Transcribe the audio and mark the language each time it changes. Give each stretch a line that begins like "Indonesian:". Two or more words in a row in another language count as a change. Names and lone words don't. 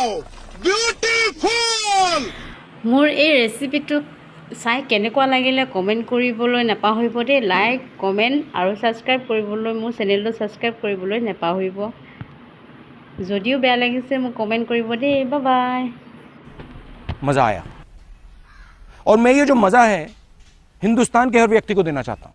English: Beautiful!
Assamese: মোৰ এই ৰেচিপিটো চাই কেনেকুৱা লাগিলে কমেণ্ট কৰিবলৈ নাপাহৰিব দেই। লাইক, কমেণ্ট আৰু ছাবস্ক্ৰাইব কৰিবলৈ, মোৰ চেনেলটো ছাবস্ক্ৰাইব কৰিবলৈ নাপাহৰিব। যদিও বেয়া লাগিছে মোক কমেণ্ট কৰিব দেই।
English: bye bye.
Hindi: मजा आया और मैं ये जो मजा है हिंदुस्तान के हर व्यक्ति को देना चाहता हूं।